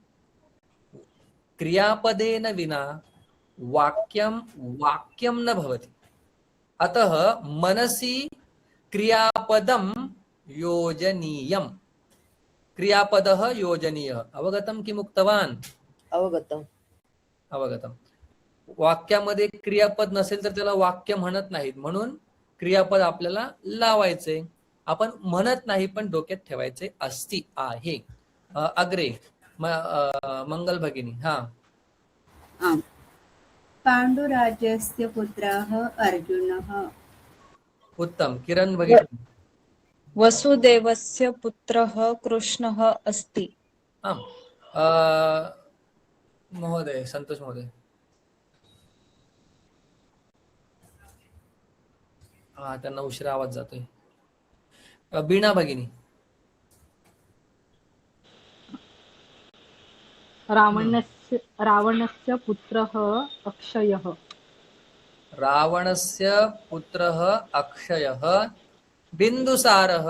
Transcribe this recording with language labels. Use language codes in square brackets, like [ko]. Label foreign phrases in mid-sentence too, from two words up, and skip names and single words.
[sa] क्रियापदेन विना वाक्यं न भवति। अतः मनसि क्रियापदं योजनीयम्। क्रियापदः योजनीयः। अवगतं किम् उक्तवान्? अवगतम्। [mr] वाक्यामध्ये क्रियापद नसेल तर त्याला वाक्य म्हणत नाहीत, म्हणून क्रियापद आपल्याला लावायचे. आपण म्हणत नाही, पण डोक्यात ठेवायचे आहे. [sa] अग्रे मंगल भगिनी. हा, आम् पाण्डुराजस्य पुत्रः अर्जुनः उत्तम. किरण भगिनी. वसुदेवस्य पुत्रः कृष्णः अस्ति. आम, महोदय, संतोष महोदय. [mr] हा, त्यांना उशिरा आवाज जातोय. [sa] बीणा भगिनी. रावणस्य पुत्रः अक्षयः. रावणस्य पुत्रः अक्षयः. बिन्दुसारः.